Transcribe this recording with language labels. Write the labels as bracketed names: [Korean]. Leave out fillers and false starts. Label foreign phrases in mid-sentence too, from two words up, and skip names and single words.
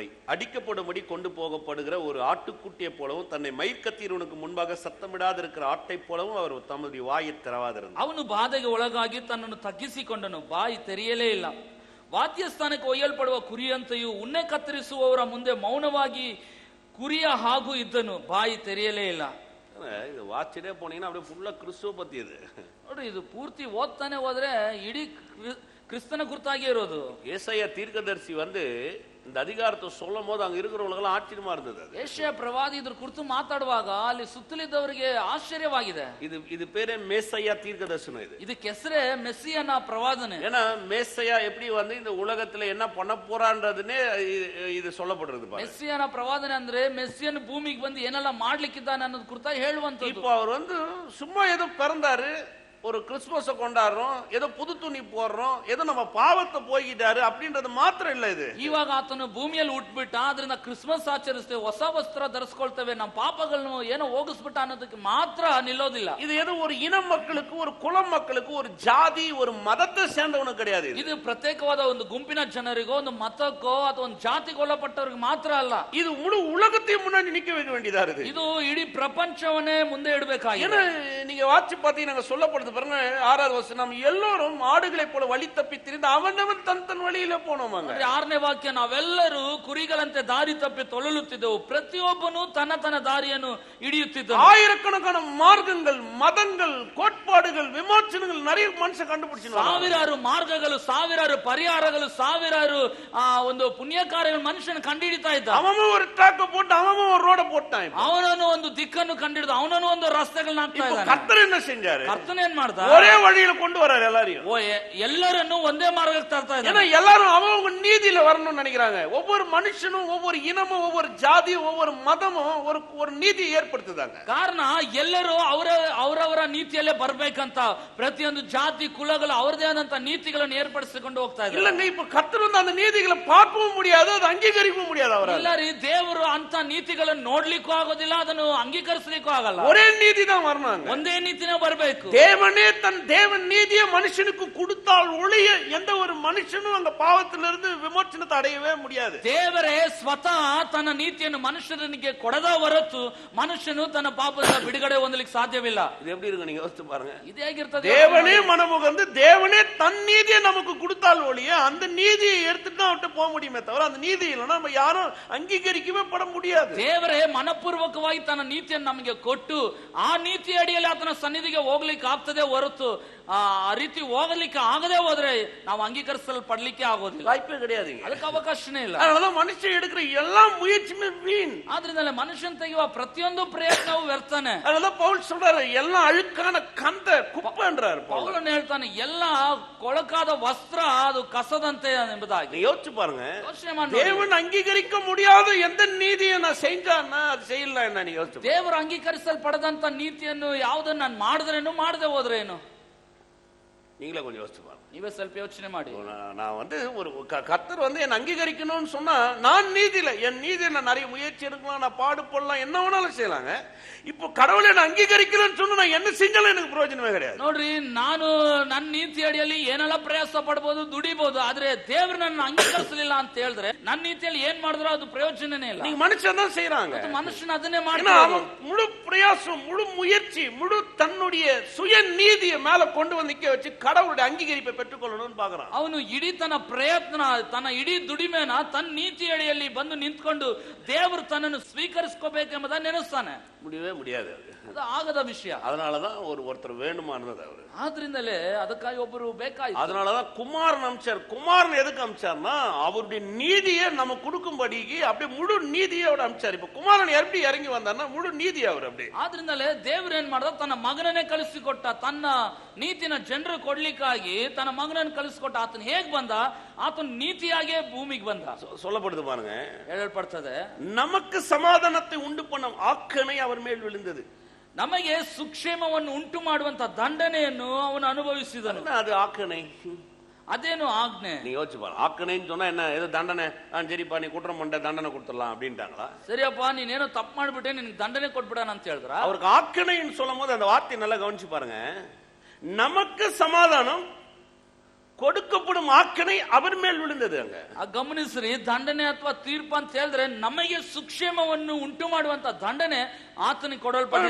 [Tamil] அடிக்கப்படும்படி கொண்டு போகப்படுகிற ஒரு ஆட்டுக்குட்டியை போலவும் தன்னை மயிர்கத்தீரனுக்கு முன்பாக சத்தமிடாது இருக்கிற ஆட்டை போலவும் அவர் தம்முடைய வாயை திறவாதிருந்தார். [Kannada] ಅವನು ಬಾಧೆಗೆ ಒಳಗಾಗಿ ತನ್ನನ್ನು ತಗ್ಗಿಸಿಕೊಂಡನು, ಬಾಯಿ ತೆರೆಯಲೇ ಇಲ್ಲ. ವಾದ್ಯಸ್ಥಾನಕ್ಕೆ ಒಯ್ಯಲ್ಪಡುವ ಕುರಿಯಂತೆಯೂ ಉಣ್ಣೆ ಕತ್ತರಿಸುವವರ ಮುಂದೆ ಮೌನವಾಗಿ ಕುರಿಯ ಹಾಗೂ ಇದ್ದನು, ಬಾಯಿ ತೆರೆಯಲೇ ಇಲ್ಲ. [Tamil] இது வாட்சிட்டே போனீங்கன்னா அப்படியே ஃபுல்லா கிறிஸ்துவ பத்தி இது [Kannada] ನೋಡ್ರಿ, ಇದು ಪೂರ್ತಿ ಓದ್ತಾನೆ ಹೋದ್ರೆ ಇಡೀ ಕ್ರಿಸ್ತನ ಕುರಿತಾಗಿ ಇರೋದು. [Tamil] ஏசாயா தீர்க்கதரிசி வந்து இந்த அதிகாரத்தை சொல்லும் போது அங்க இருக்கிறவங்களுக்கு ஆச்சரியமா இருந்தது. [Kannada] ಏಷಯ ಪ್ರವಾದಿ ಇದ್ರ ಕುರಿತು ಮಾತಾಡುವಾಗ ಅಲ್ಲಿ ಸುತ್ತಲಿದ್ದವರಿಗೆ ಆಶ್ಚರ್ಯವಾಗಿದೆ. [Tamil] இது பேரே மேசையா தீர்க்கதரிசனம். இதுக்கு [Kannada] ಹೆಸರೇ ಮೆಸ್ಸಿಯನ ಪ್ರವಾದನೆ. [Tamil] ஏன்னா மேசையா எப்படி வந்து இந்த உலகத்துல என்ன பண்ண போறான்றதுன்னே இது சொல்லப்படுறது. [Kannada] ಮೆಸ್ಸಿಯನ ಪ್ರವಾದನೆ ಅಂದ್ರೆ ಮೆಸ್ಸಿಯನ್ ಭೂಮಿಗೆ ಬಂದು ಏನೆಲ್ಲ ಮಾಡ್ಲಿಕ್ಕಿದ್ದಾನೆ ಅನ್ನೋದು ಕುರಿತಾಗಿ ಹೇಳುವಂತದ್ದು. [Tamil] இப்போ அவர் வந்து சும்மா ஏதோ பிறந்தாரு, ஒரு கிறிஸ்துமஸை கொண்டாடுறோம், ஏதோ புது துணி போடுறோம், ஏதோ நம்ம பாவத்தை போய்கிட்டாரு அப்படின்றது மாத்திரம் இல்ல. இது [Kannada] ಇವಾಗ ಆತನು ಭೂಮಿಯಲ್ಲಿ ಹುಟ್ಟುಬಿಟ್ಟ, ಆದ್ರಿಂದ ಕ್ರಿಸ್ಮಸ್ ಆಚರಿಸ್ತೇವೆ, ಹೊಸ ವಸ್ತ್ರ ಧರಿಸ್ಕೊಳ್ತೇವೆ, ನಮ್ಮ ಪಾಪಗಳನ್ನು ಏನೋ ಹೋಗಿಸ್ಬಿಟ್ಟ ಅನ್ನೋದಕ್ಕೆ ಮಾತ್ರ ನಿಲ್ಲೋದಿಲ್ಲ. [Tamil] இது ஏதோ ஒரு இன மக்களுக்கு, ஒரு குலம் மக்களுக்கு, ஒரு ஜாதி, ஒரு மதத்தை சேர்ந்தவனுக்கு கிடையாது. [Kannada] ಇದು ಪ್ರತ್ಯೇಕವಾದ ಒಂದು ಗುಂಪಿನ ಜನರಿಗೋ ಒಂದು ಮತಕ್ಕೋ ಅಥವಾ ಒಂದು ಜಾತಿಗೆ ಒಳಪಟ್ಟವ್ರಿಗೆ ಮಾತ್ರ ಅಲ್ಲ. [Tamil] இது முழு உலகத்தையும் முன்னாடி நிக்க வைக்க வேண்டியதா இருக்கு. [Kannada] ಇದು ಇಡೀ ಪ್ರಪಂಚವನ್ನೇ ಮುಂದೆ ಇಡಬೇಕಾಗಿದೆ. [Tamil] ஏன்னா நீங்க வாட்சி பாத்தீங்கன்னா சொல்லப்படுது பாருங்க, 6வது வசனம், எல்லோரும் ஆடுகளை போல வழி தப்பி திரிந்து அவனவன் தன் வழியில போனோமாங்க. [Kannada] 6ನೇ ವಾಕ್ಯ, ನಾವೆಲ್ಲರೂ ಕುರಿಗಳಂತೆ ದಾರಿ ತಪ್ಪಿ ತೊಳಲುತ್ತಿದ್ದೆವು, ಪ್ರತಿಯೊಬ್ಬನು ತನ್ನ ದಾರಿಯನ್ನು ಹಿಡಿಯುತ್ತಿದ್ದನು. [Tamil] ஆயிரக்கணக்கான மார்க்கங்கள், மதங்கள், கோட்பாடுகள், விமோச்சனங்கள் நிறைய மனுஷன் கண்டுபிடிச்சு, [Kannada] ಸಾವಿರಾರು ಮಾರ್ಗಗಳು, ಸಾವಿರಾರು ಪರಿಹಾರಗಳು, ಸಾವಿರಾರು ಒಂದು ಪುಣ್ಯ ಕಾರ್ಯಗಳು ಮನುಷ್ಯನ ಕಂಡುಹಿಡಿತಾ ಇದ್ದ. [Tamil] அவன் ஒரு ட்ராக்க போட்டு அவன் ஒரு ரோட போட்டான். [Kannada] ಅವನನ್ನು ಒಂದು ದಿಕ್ಕನ್ನು ಕಂಡುಹಿಡಿದು ಅವನನ್ನು ಒಂದು ರಸ್ತೆಗಳನ್ನ ಹಾಕ್ತಾ ಇದ್ದಾನೆ. [Tamil] கர்த்தர் என்ன செஞ்சாரு? [Kannada] ಕರ್ತನ ಏನ್ ಮಾಡ್ದ? [Tamil] ஒரே வழியில கொண்டு வராரு எல்லாரையும். [Kannada] ಎಲ್ಲರನ್ನು ಒಂದೇ ಮಾರ್ಗಕ್ಕೆ ತರ್ತಾ ಇದ್ದಾನೆ. [Tamil] ஏன்னா எல்லாரும் அவங்க நீதியில வரணும்னு நினைக்கிறாங்க. ஒவ்வொரு மனுஷனும், ஒவ்வொரு இனமும், ஒவ்வொரு ஜாதியும், ஒவ்வொரு மதமும் ஒரு நீதியை ஏற்படுத்துதாங்க. [Kannada] ಕಾರಣ ಎಲ್ಲರೂ ಅವರವರ ನೀತಿಯಲ್ಲೇ ಬರ್ಬೇಕಂತ ಪ್ರತಿಯೊಂದು ಜಾತಿ ಕುಲಗಳು ಅವರದೇ ಆದಂತ ನೀತಿಗಳನ್ನು ಏರ್ಪಡಿಸಿಕೊಂಡು ಹೋಗ್ತಾ ಇದ್ದಾರೆ. [Tamil] இல்லங்க, இப்ப கர்த்தர் வந்து அந்த நீதிகளை பார்க்கவும் முடியாது, அதை அங்கீகரிக்கவும் முடியாது. அவரால் [Kannada] ಇಲ್ಲ ರೀ, ದೇವರು ಅಂತ ನೀತಿಗಳನ್ನು ನೋಡ್ಲಿಕ್ಕೂ ಆಗೋದಿಲ್ಲ, ಅದನ್ನು ಅಂಗೀಕರಿಸಲಿಕ್ಕೂ ಆಗಲ್ಲ. [Tamil] ஒரே நீதி தான் வரணும், [Kannada] ಒಂದೇ ನೀತಿನೇ ಬರಬೇಕು. [Tamil] தேவனே தன் தேவன் நீதியை மனுஷனுக்கு கொடுத்தால் ஒழிய எந்த ஒரு மனுஷனும் அந்த பாவத்திலிருந்து விமோச்சனத்தை அடையவே முடியாது. [Kannada] ದೇವರೇ ಸ್ವತಃ ತನ್ನ ನೀತಿಯನ್ನು ಮನುಷ್ಯನಿಗೆ ಕೊಡದ ಹೊರತು ಮನುಷ್ಯನು ತನ್ನ ಪಾಪದಿಂದ ಬಿಡುಗಡೆ ಹೊಂದಲಿಕ್ಕೆ ಸಾಧ್ಯವಿಲ್ಲ. [Tamil] இது எப்படி இருக்கு நீங்க யோசிச்சு பாருங்க. [Kannada] இது ಹೇಗಿರ್ತದೆ? [Tamil] தேவனே மனமுகந்து தேவனே தன் நீதியை நமக்கு கொடுத்தால் ஒழிய அந்த நீதியை எடுத்துட்டு தான் அவட்ட போக முடியுமே தவிர அந்த நீதி இல்லைன்னா நம்ம யாரும் அங்கீகரிக்கவே பட முடியாது. [Kannada] ದೇವರೇ ಮನಪೂರ್ವಕವಾಗಿ ತನ್ನ ನೀತಿಯನ್ನು ನಮಗೆ ಕೊಟ್ಟು ಆ ನೀತಿ ಅಡಿಯಲ್ಲಿ ಆತನ ಸನ್ನಿಧಿಗೆ ಹೋಗ್ಲಿಕ್ಕೆ ಆಗ್ತದೆ ಹೊರತು ಆ ರೀತಿ ಹೋಗಲಿಕ್ಕೆ ಆಗದೆ ಹೋದ್ರೆ ನಾವು ಅಂಗೀಕರಿಸಲ್ಪಡ್ಲಿಕ್ಕೆ ಆಗೋದಿಲ್ಲ. [Tamil] வாய்ப்பே கிடையாது, [Kannada] ಅದಕ್ಕೆ ಅವಕಾಶನೇ ಇಲ್ಲ. [Tamil] அதனால மனுஷன் எடுக்கிற எல்லா முயற்சியுமே வீண். [Kannada] ಆದ್ರಿಂದಲೇ ಮನುಷ್ಯನ್ ತೆಗೆಯುವ ಪ್ರತಿಯೊಂದು ಪ್ರಯತ್ನವೂ ವ್ಯರ್ಥನೆ. [Tamil] அதனால பவுல் சொல்றாரு, எல்லாம் அழுக்கான கந்த குப்பைன்றாரு. [Kannada] ಪೌಲನು ಹೇಳ್ತಾನೆ, ಎಲ್ಲ ಕೊಳಕಾದ ವಸ್ತ್ರ ಅದು ಕಸದಂತೆ ಎಂಬುದಾಗಿ. [Tamil] யோசிச்சு பாருங்க, [Kannada] ಯೋಚನೆ ಮಾಡಿ, [Tamil] தேவன் அங்கீகரிக்க முடியாத எந்த நீதியை நான் செஞ்சான்னா அது செய்யல என்ன நீங்க யோசிச்சு. [Kannada] ದೇವರು ಅಂಗೀಕರಿಸಲ್ಪಡದಂತ ನೀತಿಯನ್ನು ಯಾವುದನ್ನು ನಾನು ಮಾಡಿದ್ರೇನು ಮಾಡದೆ ಹೋದ್ರೇನು? [Tamil] நீங்களே கொஞ்சம் யோசிச்சு பாருங்க. [Kannada] ನೀವೇ ಸ್ವಲ್ಪ ಯೋಚನೆ ಮಾಡಿ. [Tamil] நான் வந்து ஒரு கர்த்தர் வந்து என்ன அங்கீகரிக்கணும்னு சொன்னா நான் நீதியில என் நீதியை நான் நிறைய முயற்சி எடுக்கலாம், நான் பாடுபடலாம், என்ன வேணாலும் செய்யலாங்க. இப்போ கடவுளை என்ன அங்கீகரிக்கலன்னு சொன்னா நான் என்ன செஞ்சாலும் எனக்கு பிரயோஜனமே கிடையாது. [Kannada] ನೋಡ್ರಿ, ನಾನು ನನ್ನ ನೀತಿ ಅಡಿಯಲ್ಲಿ ಏನೆಲ್ಲ ಪ್ರಯಾಸ ಪಡಬಹುದು, ದುಡಿಬಹುದು, ಆದ್ರೆ ದೇವರು ನನ್ನ ಅಂಗೀಕರಿಸಲಿಲ್ಲ ಅಂತ ಹೇಳಿದ್ರೆ ನನ್ನ ನೀತಿಯಲ್ಲಿ ಏನ್ ಮಾಡಿದ್ರು ಅದು ಪ್ರಯೋಜನನೇ ಇಲ್ಲ. [Tamil] நீங்க மனுஷன் தான் செய்யறாங்க, [Kannada] ಮನುಷ್ಯನ ಅದನ್ನೇ ಮಾಡಿ. [Tamil] அவன் முழு பிரயாசம், முழு முயற்சி, முழு தன்னுடைய சுய நீதியை மேல கொண்டு வந்து நிக்க வச்சு கடவுளுடைய அங்கீகரிப்பை பெற்றுக்கொள்ளணும்னு பாக்குறான். [Kannada] ಅವನು ಇಡೀ ತನ್ನ ಪ್ರಯತ್ನ, ತನ್ನ ಇಡೀ ದುಡಿಮೆನ ತನ್ನ ನೀತಿ ಅಡಿಯಲ್ಲಿ ಬಂದು ನಿಂತ್ಕೊಂಡು ದೇವರು ತನ್ನನ್ನು ಸ್ವೀಕರಿಸ್ಕೋಬೇಕೆಂಬುದನ್ನು ನೆನೆಸ್ತಾನೆ. [Tamil] முடியவே முடியாது, [Kannada] ಅದು ಆಗದ ವಿಷಯ. [Tamil] அதனாலதான் ஒருத்தர் வேணுமா இருந்தது அவரு. [Kannada] ಆದ್ರಿಂದಲೇ ಅದಕ್ಕಾಗಿ ಒಬ್ಬರು ಬೇಕಾಯ್ತು. [Tamil] அதனாலதான் குமாரன் அமிச்சார். குமாரன் எதுக்கு அமிச்சார்னா அவருடைய நீதியை நம்ம கொடுக்கும்படிக்கு அப்படியே முழு நீதியை அவர் அமிச்சார். இப்ப குமாரன் எப்படி இறங்கி வந்தார்னா முழு நீதி அவர் அப்படியே. [Kannada] ಆದ್ರಿಂದಲೇ ದೇವರು ಏನ್ ಮಾಡ್ದ, ತನ್ನ ಮಗನನ್ನೇ ಕಳಿಸಿಕೊಟ್ಟ. ತನ್ನ ನೀತಿನ ಜನರು ಕೊಡ್ಲಿಕ್ಕಾಗಿ ತನ್ನ ಮಗನನ್ನು ಕಳಿಸಿಕೊಟ್ಟ. ಆತನ ಹೇಗ್ ಬಂದ? ಆತನ ನೀತಿಯಾಗೇ ಭೂಮಿಗೆ ಬಂದ. [Tamil] சொல்லப்படுது பாருங்க, [Kannada] ಹೇಳಲ್ಪಡ್ತದೆ, [Tamil] நமக்கு சமாதானத்தை உண்டு பண்ணும் ஆக்கணை அவர் மேல் விழுந்தது. [Kannada] ನಮಗೆ ಸುಕ್ಷೇಮವನ್ನು ಉಂಟು ಮಾಡುವಂತ ದಂಡನೆಯನ್ನು ಅವನು ಅನುಭವಿಸಿದನು. [Tamil] அது ஆக்கணை. [Kannada] ಅದೇನು ಆಜ್ಞೆ? [Tamil] நீ யோசிச்சு பாரு. ஆக்கணைன்னு சொன்னா என்ன? ஏதோ தண்டனை, சரிப்பா நீ குற்றம் பண்ண தண்டனை கொடுத்துடலாம் அப்படின்ட்டாங்களா? [Kannada] ಸರಿಯಪ್ಪ ನೀನೇನೋ ತಪ್ಪು ಮಾಡ್ಬಿಟ್ಟೆ ನಿನ್ಗೆ ದಂಡನೆ ಕೊಟ್ಬಿಡೋಣ ಅಂತ ಹೇಳಿದ್ರ? [Tamil] அவருக்கு ஆக்கணைன்னு சொல்லும் போது அந்த வார்த்தை நல்லா கவனிச்சு பாருங்க. நமக்கு சமாதானம், கொடுக்கப்படும் ஆக்கணை அவர் மேல் விழுந்தது. அங்க [Kannada] ಗಮನಿಸ್ರಿ, ದಂಡನೆ ಅಥವಾ ತೀರ್ಪು ಅಂತ ಹೇಳಿದ್ರೆ ನಮಗೆ ಸುಕ್ಷೇಮವನ್ನು ಉಂಟು ಮಾಡುವಂತ ದಂಡನೆ ಆತನಿಗೆ ಕೊಡಲ್ಪಟ್ಟಿದೆ.